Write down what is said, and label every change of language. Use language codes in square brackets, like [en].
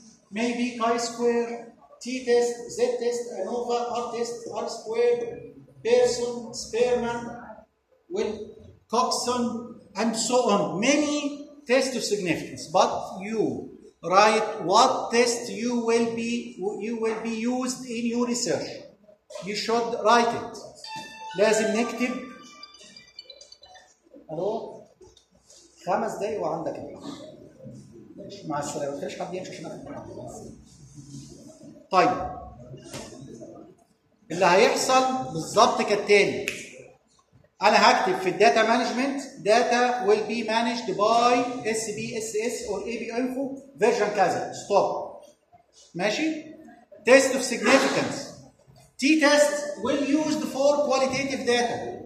[en] Maybe chi-square, t-test, z-test, ANOVA, r-test, r-squared, Pearson, Spearman, Will, Coxon, and so on. Many tests of significance, but you write what test you will be used in your research. You should write it. [ar] لازم نكتب الو خمس دقايق وعندك مع السلامة. ما تخليش حد يمشي عشان طيب اللي هيحصل بالظبط كالتالي. انا هكتب في [en] الداتا management data will be managed by SPSS or EBInfo version كذا stop. [ar] ماشي. [en] test of significance t-test will be used for qualitative data.